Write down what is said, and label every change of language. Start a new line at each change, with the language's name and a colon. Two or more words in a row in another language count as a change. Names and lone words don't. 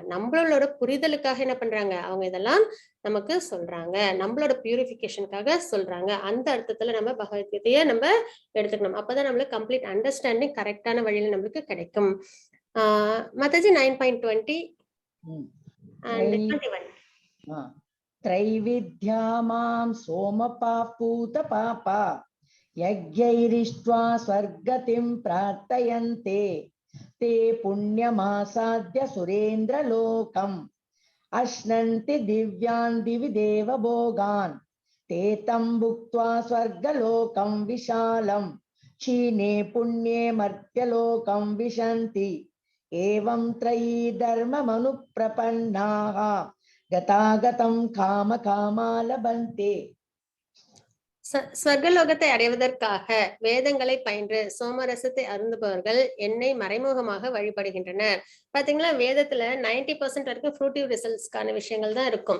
Tamil: நம்மளோட புரிதலுக்காக என்ன பண்றாங்க, அவங்க இதெல்லாம் நமக்கு சொல்றாங்க, நம்மளோட பியூரிபிகேஷனுக்காக சொல்றாங்க. அந்த அர்த்தத்துல நம்ம பகவத்கீதையை நம்ம எடுத்துக்கணும். அப்பதான் நம்மளுக்கு
English: complete understanding
Tamil: கரெக்டான வழியில நம்மளுக்கு கிடைக்கும். மத்தாஜி 9.20 and 21.
Sanskrit: त्रैविद्या मां सोमपापूत पापा यज्ञैरिष्ट्वा स्वर्गतिं प्रार्थयन्ते ते पुण्यमासाद्य सुरेन्द्रलोकम् अश्नन्ति दिव्यान् दिवि देवभोगान् ते तं भुक्त्वा स्वर्गलोकं विशालं क्षीणे पुण्ये मर्त्यलोकं विशन्ति एवं त्रयी धर्ममनुप्रपन्नाः गतागतं काम कामालभन्ते.
Tamil: ஸ்வர்கலோகத்தை அடைவதற்காக வேதங்களை பயின்று சோமரசத்தை அருந்துபவர்கள் என்னை மறைமுகமாக வழிபடுகின்றனர். பாத்தீங்களா, வேதத்துல 90% வரைக்கும்
English: fruitive resultsக்கான
Tamil: விஷயங்கள் தான் இருக்கும்.